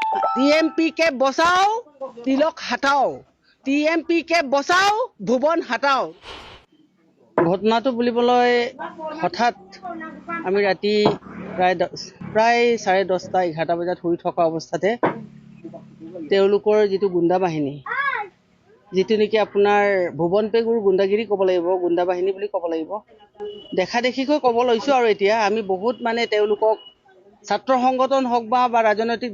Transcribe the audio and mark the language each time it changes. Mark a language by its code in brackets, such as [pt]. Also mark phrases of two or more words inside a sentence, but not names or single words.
[hi] टीएमपी के बचाओ तिलक हटाओ टीएमपी के बचाओ भुवन हटाओ [as] ঘটনাটো বুলিবলৈ হঠাৎ আমি ৰাতি প্ৰায় 10:30-11টা বজাত শুই থকা অৱস্থাতে তেওঁলোকৰ যিটো গুণ্ডা বাহিনী যিটো নেকি আপোনাৰ ভুৱন পেগুৰ গুণ্ডাগিৰি ক'ব লাগিব গুণ্ডা বাহিনী বুলি ক'ব লাগিব দেখা দেখিকৈ ক'ব লৈছো আৰু এতিয়া আমি বহুত মানে তেওঁলোকক ছাত্ৰ সংগঠন হওক বা ৰাজনৈতিক